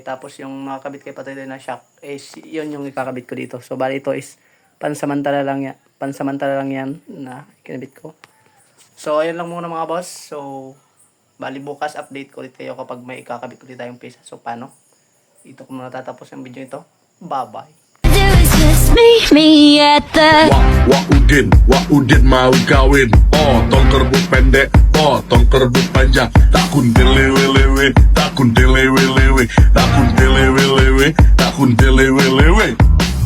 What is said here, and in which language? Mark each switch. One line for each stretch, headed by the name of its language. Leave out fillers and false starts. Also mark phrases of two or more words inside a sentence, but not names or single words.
Filipino: Tapos yung nakakabit kay Patoy-Toy na shock is yun yung ikakabit ko dito. So bali ito is pansamantala lang yan. Pansamantala lang yan na kinabit ko. So ayun lang muna mga boss. So bali bukas update ko ulit kayo kapag may ikakabit ulit tayong pisa. So paano? Ito ko muna tatapos yung video ito.
English: Bye bye.
Malay: Wak udin mau kawin. Potong kerbau pendek, potong kerbau panjang. Tak kundili, tak kundili, tak kundili, tak kundili.